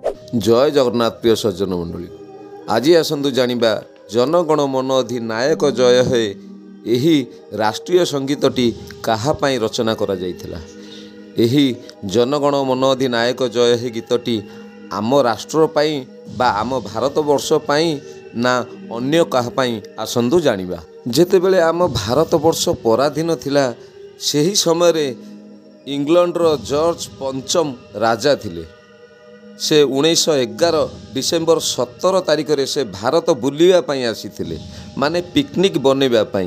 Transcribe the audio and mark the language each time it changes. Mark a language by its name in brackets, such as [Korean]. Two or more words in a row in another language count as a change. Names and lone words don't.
[Odia] ଜୟ ଜଗନ୍ନାଥ ପ୍ରିୟ ସଜ୍ଜନ ମଣ୍ଡଳୀ ଆଜି ଆସନ୍ତୁ ଜାଣିବା ଜନଗଣ ମନ ଅଧିନାୟକ ଜୟ ହେ ଏହି ରାଷ୍ଟ୍ରୀୟ ସଙ୍ଗୀତଟି କାହାପାଇଁ ରଚନା କରା ଯାଇଥିଲା। ଏହି ଜନଗଣ ମନ ଅଧିନାୟକ ଜୟ ହେ ଗୀତଟି ଆମ ରାଷ୍ଟ୍ର ପାଇଁ ବା ଆମ ଭାରତ ବର୍ଷ ପାଇଁ ନା ଅନ୍ୟ କାହାପାଇଁ ଆସନ୍ତୁ ଜାଣିବା। ଯେତେବେଳେ ଆମ ଭାରତ ବର୍ଷ ପରାଧୀନ ଥିଲା ସେହି ସମୟ ରେ ଇଂଲଣ୍ଡର ଜର୍ଜ ପଞ୍ଚମ ରାଜା ଥିଲେ। ସେ 1911 ଡିସେମ୍ବର 17 ତାରିଖ ରେ ସେ ଭାରତ ବୁଲିଆ ପାଇଁ ଆସିଥିଲେ, ମାନେ ପିକନିକ ବନେଇବା ପାଇଁ।